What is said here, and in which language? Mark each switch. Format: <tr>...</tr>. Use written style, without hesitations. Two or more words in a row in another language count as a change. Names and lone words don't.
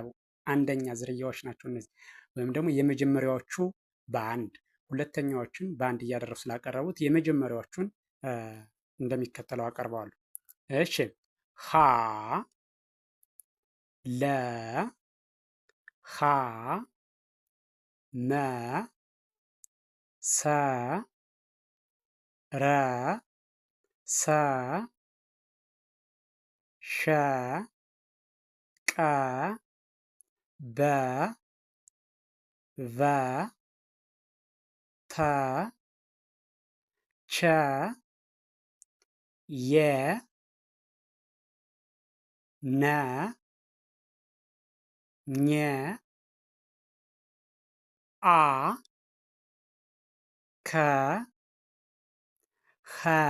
<am>አንደኛ ዝርያዎች ናቸው እነዚህ ወይም ደግሞ የመጀመሪያዎቹ በአንድ ሁለተኛዎቹን በአንድ እያደረጉ ስላቀረቡት የመጀመሪያዎቹን እንደሚከተለው አቀርበዋለሁ። እሺ፣ ሀ ለ ሀ መ ሰ ረ ሰ ሸ ቀ በ ቨ ተ ቸ የ ነ ኘ አ ከ ኸ</am>